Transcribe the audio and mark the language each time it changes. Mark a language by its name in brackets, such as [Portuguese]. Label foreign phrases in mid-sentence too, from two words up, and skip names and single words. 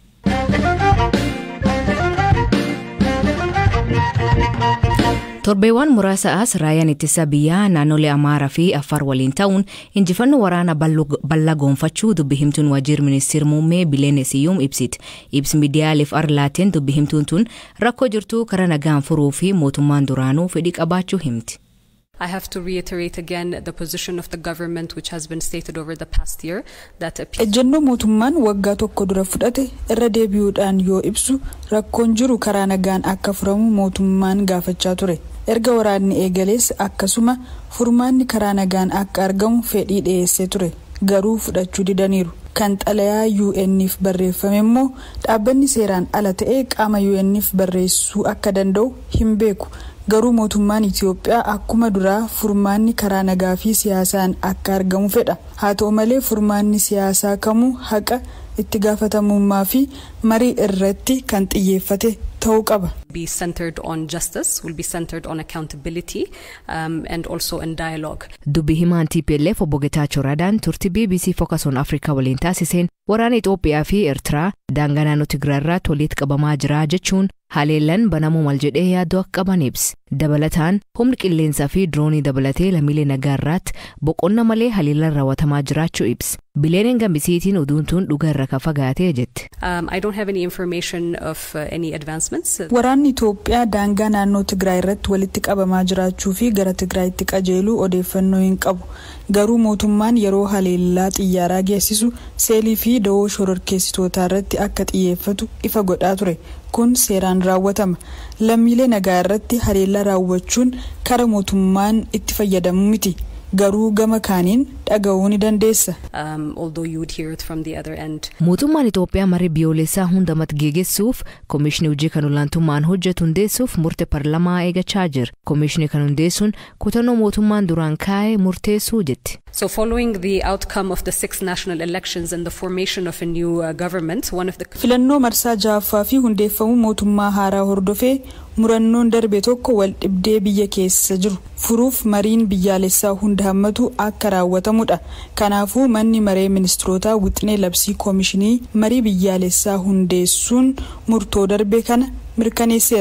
[Oromo] Torbeewwan muraasa as raayaan ittisa biyyaa naannolee Amaaraa fi Afar waliin ta'uun injifannoo waraana bal'aa goonfachuu dubbi himtuun waajjira ministeera muummee Bileen Siyyuum ibsiti. Ibsi miidiyaaleef arlaateen dubbi himtuun tun rakkoo jirtuu karaa nagaan furuu fi mootummaan duraanuu fedhii qabaachuu himti. [English] I have to reiterate again the position of the government which has been stated over the past year that [Oromo] ejjennoo mootummaan waggaa tokko dura fudhate irra deebi'uudhaan yoo ibsu rakkoon jiru karaa nagaan akka furamu mootummaan gaafachaa ture. Erga waraanni eegalees akkasuma furmaanni karaa nagaan akka argamu fedhii dhiyeessee ture. Garuu fudhachuu didaniiru. Kan xalayaa UN'if barreeffame immoo dhaabbanni seeraan ala ta'e qaama UN'if barreessuu akka danda'u hin beeku. Garuu mootummaan Itoophiyaa akkuma duraa furmaanni karaa nagaa fi siyaasaan akka argamu fedha. Haa ta'u malee furmaanni siyaasaa kamuu haqa itti gaafatamummaa fi marii irratti kan xiyyeeffate ta'uu qaba. [English] Be centered on justice, will be centered on accountability and also in dialogue. [Oromo] Dubbi himaan TPLF obbo Geetaachoo Radaan turtii BBC Focus on Africa waliin taasiseen waraana Itoophiyaa fi Eertiraa daangaa naannoo Tigraayirraa walitti qabamaa jira jechuun haleellan banamuu mal jedhee yaaddoo akka qaban ibsi. Dabalataan humni qilleensaa fi diroonii dabalatee lammiilee nagaarraatti boqonna malee haleellan raawwatamaa jiraachuu ibsi. Bileen gambisiitiin oduun tun dhugaa irra ka fagaatee jette. [English] I don't have any information of any advancements. [Oromo] Waraanni Itoophiyaa daangaa naannoo Tigraayirratti walitti qabamaa jiraachuu fi gara Tigraayitti qajeeluu odeeffannoo hin qabu. Garuu mootummaan yeroo haleellaa xiyyaaraa geessisu seelii fi da'oo shororkeessitootaa irratti akka xiyyeeffatu ifa godhaa ture. Kun seeraan raawwatama. Lammiilee nagaa irratti haleellaa raawwachuun karaa mootummaan itti fayyadamu miti. Garuu gama kaaniin dhaga'uu ni dandeessa. [English] Although you would hear it from the other end. [Oromo] Mootummaan Itoophiyaa marii biyyoolessaa hundumatti geggeessuuf Komishinii hojii kan olaantummaan hojjetu hundeessuuf murtee paarlamaa eegachaa jira. Komishinii kan hundeessuun kutannoo mootummaan duraan kaa'ee murteessuu jetti. [English] So following the outcome of the 6 national elections and the formation of a new government, one of the [Oromo] filannoo marsaa ja'affaa fi hundeeffamuu mootummaa haaraa hordofee murannoon darbe tokko wal dhibdee biyya keessa jiru furuuf mariin biyyaalessaa hunda hammatu akka raawwatamudha. Kanaafuu manni maree ministeerotaa wixinee labsii komishinii marii biyyaalessaa hundeessuun murtoo darbe kana mirkaneesseera.